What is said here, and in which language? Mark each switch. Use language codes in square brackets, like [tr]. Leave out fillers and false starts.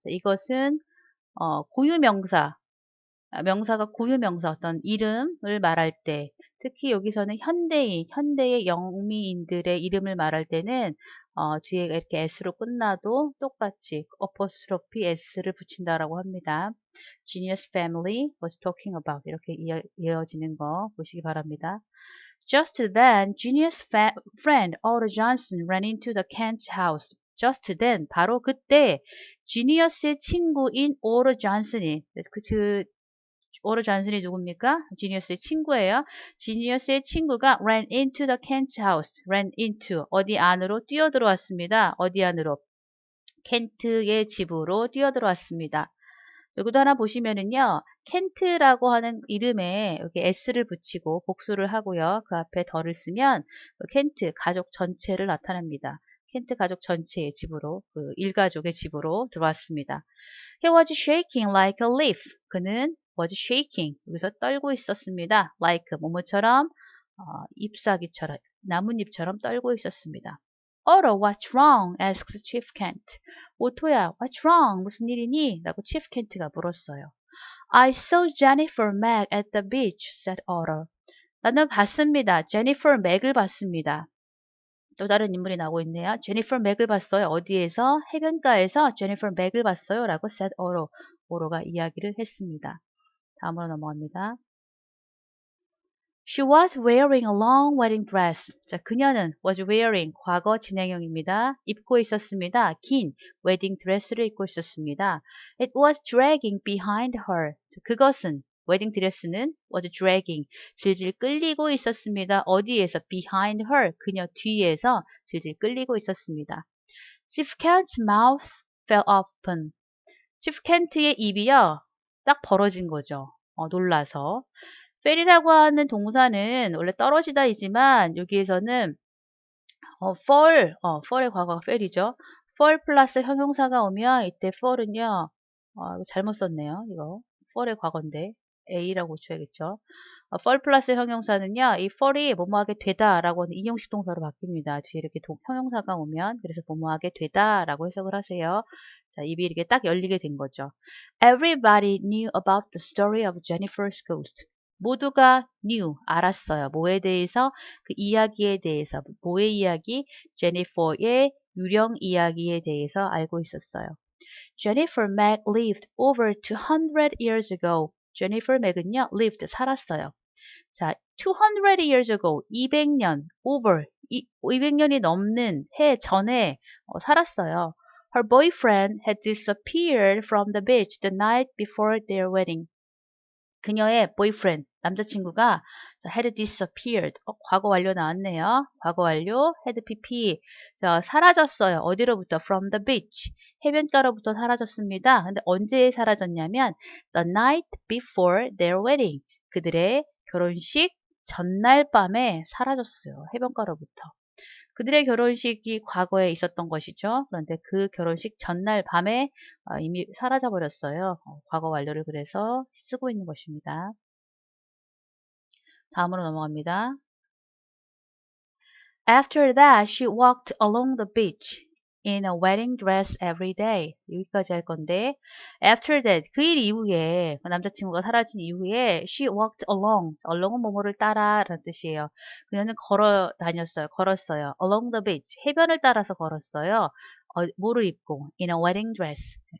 [ko] 이것은 고유명사, 명사가 고유명사 어떤 이름을 말할 때 특히 여기서는 현대의 영미인들의 이름을 말할 때는 뒤에 이렇게 s로 끝나도 똑같이 어포스트로피 s를 붙인다라고 합니다. [en] Genius family was talking about [ko] 이렇게 이어지는 거 보시기 바랍니다. [en] Just then, Genius' friend Otto Johnson ran into the Kent's house. [ko] Just then, 바로 그때 지니어스의 친구인 오로 존슨이 오로 존슨이 누굽니까? 지니어스의 친구예요. 지니어스의 친구가 [en] ran into the Kent's house. [ko] ran into 어디 안으로 뛰어들어왔습니다. 어디 안으로? 켄트의 집으로 뛰어들어왔습니다. 여기도 하나 보시면은요. 켄트라고 하는 이름에 여기 s를 붙이고 복수를 하고요. 그 앞에 덜을 쓰면 켄트 가족 전체를 나타냅니다. 켄트 가족 전체의 집으로 그 일가족의 집으로 들어왔습니다. [en] He was shaking like a leaf. [ko] 그는 [en] was shaking [ko] 여기서 떨고 있었습니다. like 뭐뭐처럼 잎사귀처럼 나뭇잎처럼 떨고 있었습니다. [en] Otto, what's wrong? asked Chief Kent. [ko] 오토야, [en] what's wrong? [ko] 무슨 일이니? 라고 Chief Kent가 물었어요. [en] I saw Jennifer Meg at the beach, said Otto. [ko] 나는 봤습니다. Jennifer Meg을 봤습니다. 또 다른 인물이 나오고 있네요. 제니퍼 맥을 봤어요. 어디에서? 해변가에서 제니퍼 맥을 봤어요. 라고 said 오로. 오로가 이야기를 했습니다. 다음으로 넘어갑니다. [en] She was wearing a long wedding dress. [ko] 자, 그녀는 [en] was wearing [ko] 과거 진행형입니다. 입고 있었습니다. 긴 웨딩 드레스를 입고 있었습니다. [en] It was dragging behind her. [ko] 자, 그것은 웨딩 드레스는 [en] was dragging [ko] 질질 끌리고 있었습니다. 어디에서? [en] behind her [ko] 그녀 뒤에서 질질 끌리고 있었습니다. [en] Chief Kent's mouth fell open. Chief Kent [ko] 의 입이요 딱 벌어진 거죠. 놀라서. fell이라고 하는 동사는 원래 떨어지다이지만 여기에서는 fall의 과거가 fell이죠. fall 플러스 형용사가 오면 이때 fall은요, 이거 잘못 썼네요. 이거 fall의 과거인데 a라고 고쳐야겠죠. fall 플러스 형용사는요, 이 fall이 뭐뭐하게 되다라고 하는 이형식 동사로 바뀝니다. 뒤에 이렇게 형용사가 오면 그래서 뭐뭐하게 되다라고 해석을 하세요. 자, 입이 이렇게 딱 열리게 된 거죠. [en] Everybody knew about the story of Jennifer's ghost. [ko] 모두가 knew, 알았어요. 뭐에 대해서? 그 이야기에 대해서. 뭐의 이야기? 제니퍼의 유령 이야기에 대해서 알고 있었어요. [en] Jennifer Mack lived over 200 years ago. [ko] Jennifer Mack은요, lived, 살았어요. 자, [en] 200 years ago, [ko] 200년, over, 200년이 넘는 해 전에 살았어요. [en] Her boyfriend had disappeared from the beach the night before their wedding. [ko] 그녀의 boyfriend, 남자친구가 [en] had disappeared. [ko] 과거 완료 나왔네요. 과거 완료, had pp. 자, 사라졌어요. 어디로부터? [en] From the beach. [ko] 해변가로부터 사라졌습니다. 근데 언제 사라졌냐면 [en] the night before their wedding. [ko] 그들의 결혼식 전날 밤에 사라졌어요. 해변가로부터. 그들의 결혼식이 과거에 있었던 것이죠. 그런데 그 결혼식 전날 밤에 이미 사라져 버렸어요. 과거 완료를 그래서 쓰고 있는 것입니다. 다음으로 넘어갑니다. [en] After that, she walked along the beach in a wedding dress every day. [ko] 여기까지 할 건데, after that, 그 일 이후에, 그 남자친구가 사라진 이후에, [en] she walked along. [ko] along은 뭐뭐를 따라 라는 뜻이에요. 그녀는 걸어 다녔어요. 걸었어요. [en] along the beach. [ko] 해변을 따라서 걸었어요. 뭐를 입고? [en] in a wedding dress.